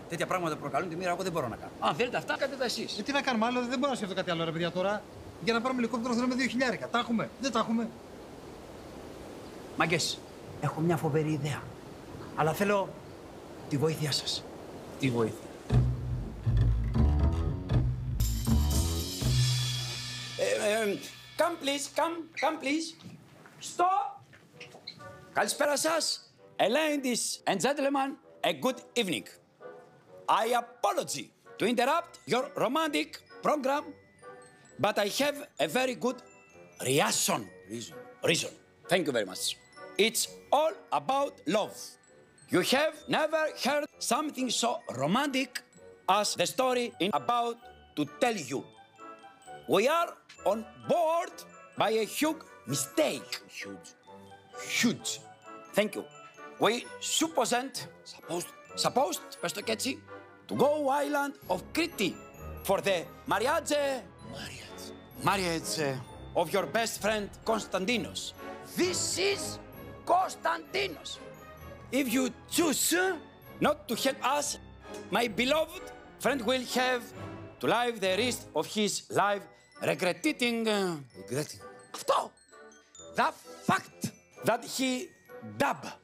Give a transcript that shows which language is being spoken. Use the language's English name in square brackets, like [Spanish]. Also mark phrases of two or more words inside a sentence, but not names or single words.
[Greek] Τέτοια πράγματα προκαλούν τη μοίρα, εγώ δεν μπορώ να κάνω. Αν θέλετε αυτά, κάντε τα εσείς. Τι να κάνουμε άλλο, δεν μπορώ να σκεφτώ κάτι άλλο, ρε παιδιά τώρα. Για να πάρουμε ελικόπτερο θέλουμε 2.000. Τα έχουμε, δεν τα έχουμε. Μάγκες, έχω μια φοβερή ιδέα. Αλλά θέλω τη βοήθειά σας. Τι βοήθεια? [English] Come please. Stop! [Greek] Καλησπέρα σας. [English] Ladies and gentlemen, a good evening. I apology to interrupt your romantic program, but I have a very good reason. Thank you very much. It's all about love. You have never heard something so romantic as the story I'm about to tell you. We are on board by a huge mistake. Huge. Thank you. We supposed, [Greek] πες το και έτσι, [English] to go island of Crete for the marriage of your best friend Konstantinos. This is Konstantinos. If you choose not to help us, my beloved friend will have to live the rest of his life regretting αυτό, the fact that he died.